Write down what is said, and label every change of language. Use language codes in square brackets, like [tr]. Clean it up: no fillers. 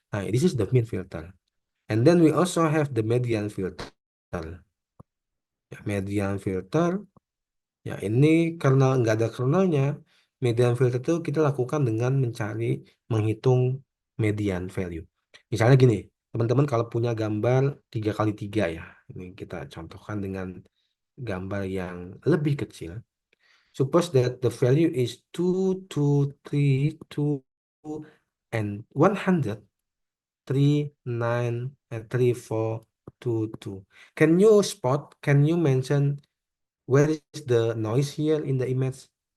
[en] Nah, this is the min filter. And then we also have the median filter. [id] Ya, median filter. Ya, ini karena nggak ada kernelnya, median filter itu kita lakukan dengan menghitung median value. Misalnya gini, teman-teman kalau punya gambar 3x3 ya, ini kita contohkan dengan gambar yang lebih kecil. [en] Suppose that the value is 2, 2, 3, 2, and 100, 3, 9, and 3, 4, 2, 2. Can you mention where is the noise here in the image?